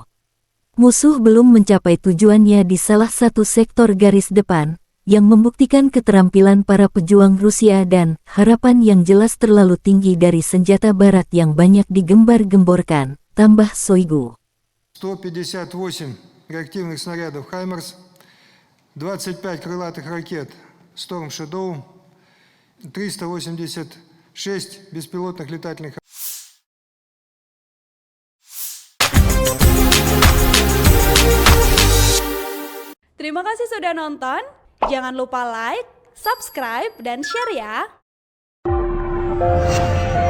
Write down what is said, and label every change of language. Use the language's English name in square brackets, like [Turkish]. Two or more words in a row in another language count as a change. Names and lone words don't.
[Indonesian] Musuh belum mencapai tujuannya di salah satu sektor garis depan, yang membuktikan keterampilan para pejuang Rusia dan harapan yang jelas terlalu tinggi dari senjata barat yang banyak digembar-gemborkan, tambah Shoigu. [Russian] 158 реактивных снарядов «Хаймерс», 25 крылатых ракет «Storm Shadow», 386 беспилотных летательных. [Indonesian] Terima kasih sudah nonton. Jangan lupa like, subscribe, dan share ya.